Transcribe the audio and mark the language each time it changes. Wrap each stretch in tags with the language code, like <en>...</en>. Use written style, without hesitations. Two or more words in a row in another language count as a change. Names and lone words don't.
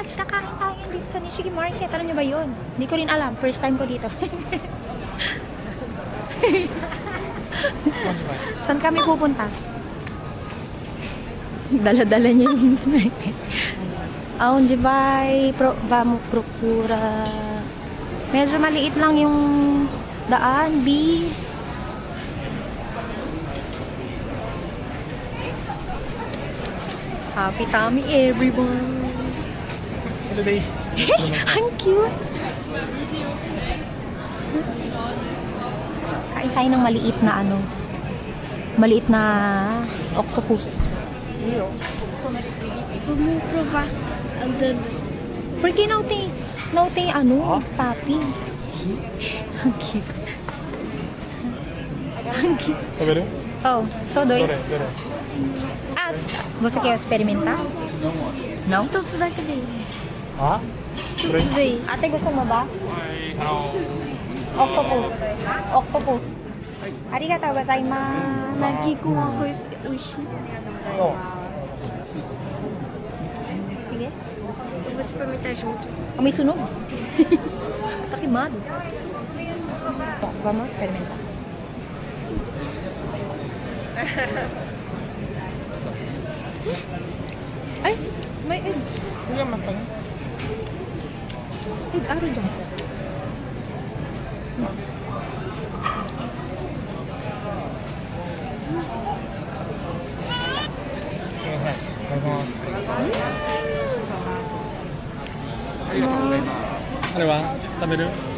<tl>Kakain tayo dito sa Nishiki Market. Alam niyo ba yun? Hindi ko rin alam.</tl> <en>First time</en> <tl>ko dito. Saan kami pupunta? Dala-dala niya yung Aonjibai,</tl> <pt>vamos procura.</pt> <tl>Medyo maliit lang yung daan, B.</tl> <en>Happy tummy, everyone. Today.</en> <tl>Ang cute. Kain tayo ng maliit na ano. Maliit na octopus.</tl> <pt>Vamos provar andando. Por que não tem ano, papi?</pt> <tl>Ang cute. Ang cute.</tl> <pt>Tá vendo? Oh, só dois.</pt> <ja>Dore.</ja> <pt>Ah, você quer experimentar? Não? Estou tudo aqui dentro. Ah? Tudo aí.</pt> <tl>Ate, gusto mo ba? Octopus. Octopus.</tl> <ja>Arigatou gozaimasu.</ja> <pt>Aqui com arroz uishi. Ó.</pt> <tl>Sige.</tl> <pt>Eu vou experimentar junto.</pt> <tl>May sunog.</tl> <pt>Tá queimado. Vamos experimentar.</pt> <tl>Ay, may egg. Sige, matang. Egg, ano dyan? Ano ba? Tabi rin?</tl>